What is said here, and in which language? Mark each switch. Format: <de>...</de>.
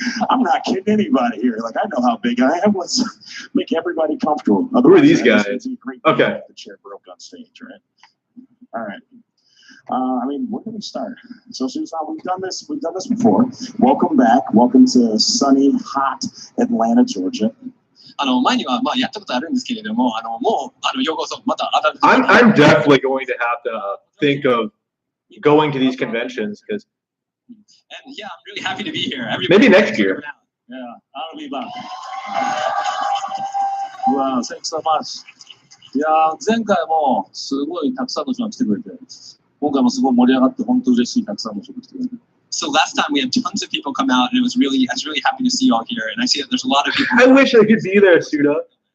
<en>I'm not kidding anybody here. Like, I know how big I am. Let's make everybody comfortable. Who are these guys? Okay. The chair broke on stage, right? All right. I mean, where can we start? So, Susan, we've done this before. Welcome back. Welcome to sunny, hot Atlanta, Georgia.</en> <ja>前にはやったことあるんですけれども、もうようこそまた新しい。</ja> <en>I'm definitely going to have to think of going to these conventions because. And yeah, I'm really happy to be here. Maybe next year. Yeah, I'll be back. Wow, thanks so much.</en> <ja>いや前回もすごいたくさんの人が来てくれて、今回もすごい盛り上がって本当嬉しいたくさんの人が来てくれて。</ja> <en>So last time we had tons of people come out, and I was really happy to see you all here. And I see that there's a lot of people. I wish I could be there, Suda.</en>